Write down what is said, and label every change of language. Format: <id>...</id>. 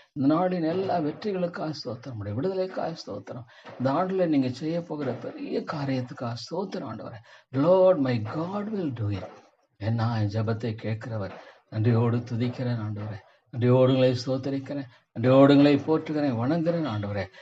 <ta>இந்த நாளின் எல்லா வெற்றிகளுக்காக ஸ்தோத்திரம். உடைய விடுதலைக்காக ஸ்தோத்திரம். இந்த ஆண்டுல நீங்க செய்ய போகிற பெரிய காரியத்துக்காக ஸ்தோத்திரம் ஆண்டவரே.</ta> <en>Lord, my God will do it.</en> <ta>என்ன ஜெபத்தை கேட்கிறவர், நன்றியோடு துதிக்கிறேன் ஆண்டவரே. நன்றியோடுங்களை ஸ்தோத்தரிக்கிறேன், நன்றியோடுங்களை போற்றுகிறேன், வணங்குகிறேன் ஆண்டவரே.</ta>